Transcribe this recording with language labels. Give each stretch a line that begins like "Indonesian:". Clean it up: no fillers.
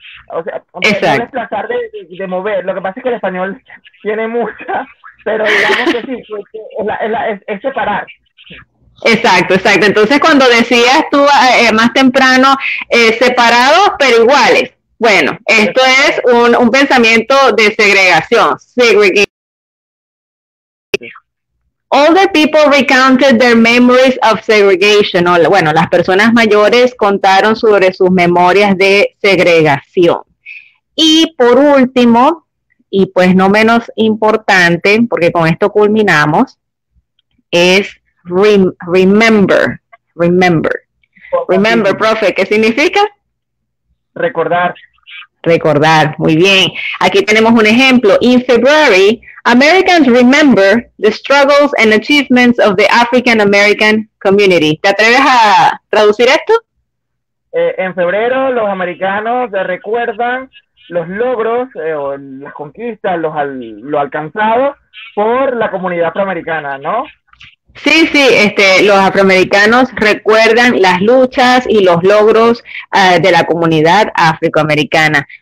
Spanish: O sea, no desplazar de mover. Lo que pasa es que el español tiene mucha, pero digamos que sí, es separar. Exacto, exacto. Entonces, cuando decías tú más temprano, separados pero iguales. Bueno, esto es un pensamiento de segregación.
English: Segregation. Older people recounted their memories of segregation.
Spanish: Bueno, las personas mayores contaron sobre sus memorias de segregación. Y por último, y pues no menos importante, porque con esto culminamos, es remember. Remember, profe, ¿qué significa? Recordar. Recordar, muy bien. Aquí tenemos un ejemplo.
English: In February, Americans remember the struggles and achievements of the African American community.
Spanish: ¿Te atreves a traducir esto? En febrero, los americanos recuerdan los logros o las conquistas, lo alcanzado por la comunidad afroamericana, ¿no? Sí, los afroamericanos recuerdan las luchas y los logros de la comunidad afroamericana.